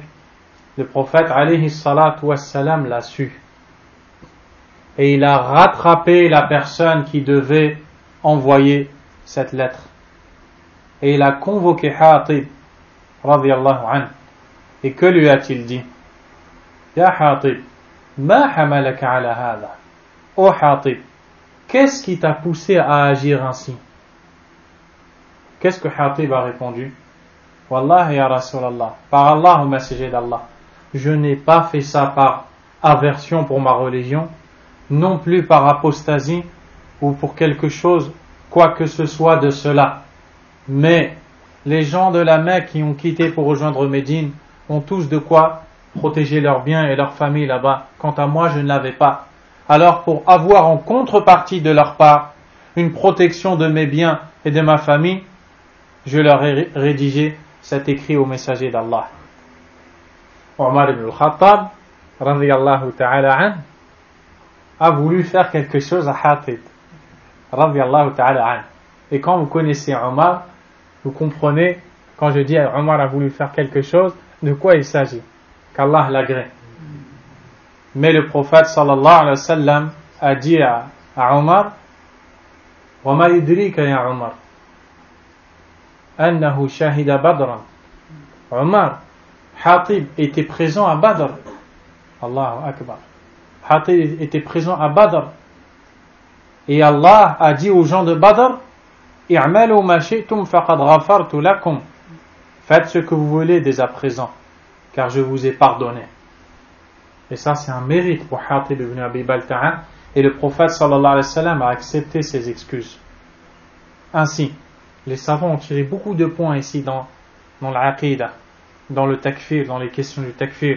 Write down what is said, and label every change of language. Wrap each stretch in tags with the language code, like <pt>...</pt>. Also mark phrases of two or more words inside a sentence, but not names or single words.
<fr>Le prophète</fr> <ar>عليه الصلاة والسلام</ar> <fr>l'a su. Et il a rattrapé la personne qui devait envoyer cette lettre. Et il a convoqué Hatib,</fr> <ar>رضي الله عنه.</ar> <fr>Et que lui a-t-il dit?</fr> <ar>يا حاطب، ما حملك على هذا.</ar> <fr>Oh Hatib, qu'est-ce qui t'a poussé à agir ainsi? Qu'est-ce que Hatib a répondu?</fr> <ar>والله يا رسول الله,</ar> <fr>par Allah, au messager d'Allah, je n'ai pas fait ça par aversion pour ma religion, non plus par apostasie ou pour quelque chose, quoi que ce soit de cela. Mais les gens de la Mecque qui ont quitté pour rejoindre Médine ont tous de quoi protéger leurs biens et leur famille là-bas. Quant à moi, je ne l'avais pas. Alors pour avoir en contrepartie de leur part une protection de mes biens et de ma famille, je leur ai rédigé cet écrit au messager d'Allah. Omar ibn al-Khattab,</fr> <ar>رضي الله تعالى عنه,</ar> <fr>a voulu faire quelque chose à Hatib,</fr> <ar>رضي الله تعالى عنه.</ar> <fr>Et quand vous connaissez Omar, vous comprenez, quand je dis Omar a voulu faire quelque chose, de quoi il s'agit, qu'Allah l'agrée. Mais le prophète</fr> <ar>صلى الله عليه وسلم</ar> <fr>a dit à Omar:</fr> <ar>وما يدريك يا عمر أنه شهد بدرا.</ar> <fr>Omar, Hatib était présent à Badr.</fr> <ar>الله أكبر.</ar> <fr>Hatib était présent à Badr. Et Allah a dit aux gens de Badr:</fr> <ar>اعملوا ما شئتم فقد غفرت لكم.</ar> <fr>Faites ce que vous voulez dès à présent, car je vous ai pardonné. Et ça, c'est un mérite pour Hatib ibn Abi Balta'a. Et le prophète</fr> <ar>صلى الله عليه وسلم</ar> <fr>a accepté ses excuses. Ainsi, les savants ont tiré beaucoup de points ici dans l'aqida, dans le takfir, dans les questions du takfir.</fr>